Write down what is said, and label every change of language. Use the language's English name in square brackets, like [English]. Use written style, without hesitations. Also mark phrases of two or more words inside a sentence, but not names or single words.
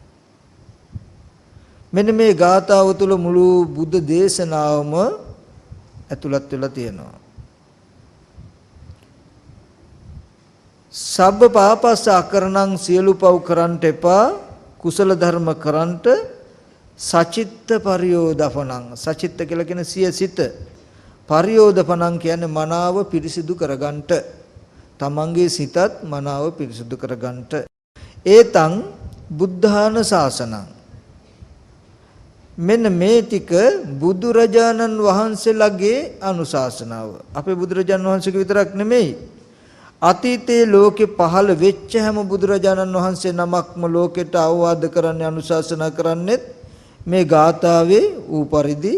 [Sinhala] මෙන්න මේ ගාථාව තුළ මුළු බුද්ධ දේශනාවම ඇතුළත් වෙලා තියෙනවා. [Pali] සබ්බ පාපස්ස අකරණං [Sinhala] සියලු පව් කරන්ට එපා, කුසල ධර්ම කරන්ට, [Pali] සචිත්ත පරියෝදපනං. [Sinhala] සචිත්ත කියලා කියන සිය සිත. පරියෝදපනං කියන්නේ මනාව පිරිසිදු කරගන්නට. තමන්ගේ සිතත් මනාව පිරිසිදු කරගන්නට. [Pali] ඒතං බුද්ධාන ශාසනං. [Sinhala] මෙන්න මේ ටික බුදුරජාණන් වහන්සේලාගේ අනුශාසනාව. අපේ බුදුරජාණන් වහන්සේගේ විතරක් නෙමෙයි, අතීතයේ ලෝකේ පහළ වෙච්ච හැම බුදුරජාණන් වහන්සේ නමක්ම ලෝකෙට අවවාද කරන්නේ, අනුශාසනා කරන්නේත් මේ ගාථාවේ ඌ පරිදි.